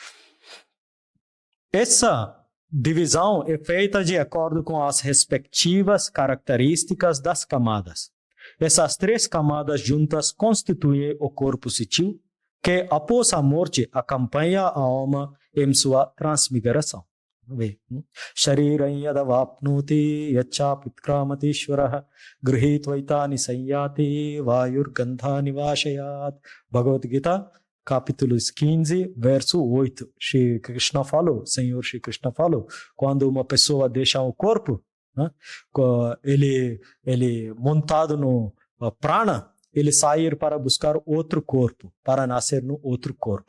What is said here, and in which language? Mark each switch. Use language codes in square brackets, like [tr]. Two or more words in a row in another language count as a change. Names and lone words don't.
[pt] Essa divisão é feita de acordo com as respectivas características das camadas. Essas três camadas juntas constituem o corpo sutil, que após a morte acompanha a alma em sua transmigração. [sa] Shariram yadavapnoti yachaputkramatishvaraha grihitvaitani sayyati vayurgandhani vashayat. [pt] Bhagavad Gita, capítulo 15, verso 8. Shri Krishna falou, Senhor Shri Krishna falou, quando uma pessoa deixa o corpo, né, ele montado no prana, ele sair para buscar outro corpo, para nascer no outro corpo.